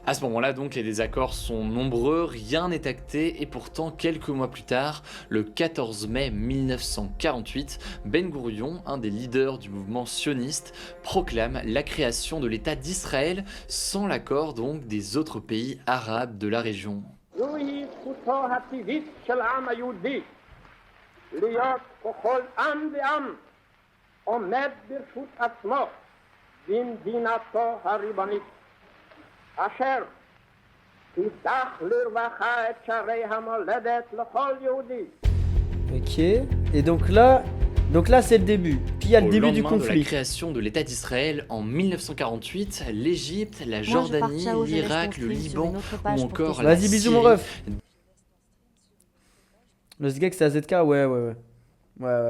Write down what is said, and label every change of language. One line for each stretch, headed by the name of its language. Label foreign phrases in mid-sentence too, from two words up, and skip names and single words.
French: À ce moment-là donc les désaccords sont nombreux, rien n'est acté et pourtant quelques mois plus tard, le 14 mai 1948, Ben Gourion, un des leaders du mouvement sioniste, proclame la création de l'État d'Israël sans l'accord donc des autres pays arabes de la région.
Hebrew: זוהי זכותו הטבעית של העם היהודי להיות ככל עם ועם עומד ברשות עצמו במדינתו הריבונית אשר תפתח לרווחה את שערי המולדת לכל יהודי.
French: Ok, et donc là c'est le début. Puis il y a le Au début du lendemain de la conflit. création de l'État d'Israël en 1948, l'Égypte, la Moi, je Jordanie, pars, ciao, je laisse l'Irak, ton le film sur Liban une autre ou page pour encore tes la Vas-y, bisous mon Syrie ref. Le Sgex c'est AZK, ouais.